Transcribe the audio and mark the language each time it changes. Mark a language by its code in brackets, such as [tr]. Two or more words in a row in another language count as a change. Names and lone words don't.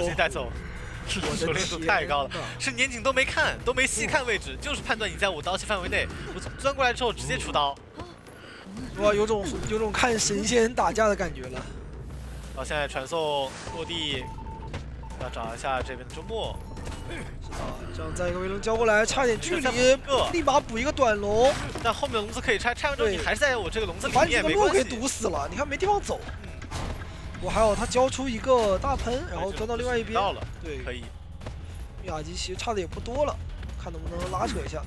[zh] 直接带走，熟练度太高了。是年景都没看，都没细看位置，就是判断你在我刀气範圍内，我钻过来之後直接出刀。哇，有種看神仙打架的感覺了。好，現在傳送落地，要找一下這邊的周末。是的，這樣再一個圍龍交過來，差點距離，立馬補一個短龍。但後面的籠子可以拆，拆完之後你還是在我這個籠子裡面，把你這個路給堵死了，你看沒地方走。我還好，他交出一個大噴，然後鑽到另外一邊。到了，對，可以。密碼機其實差的也不多了，看能不能拉扯一下。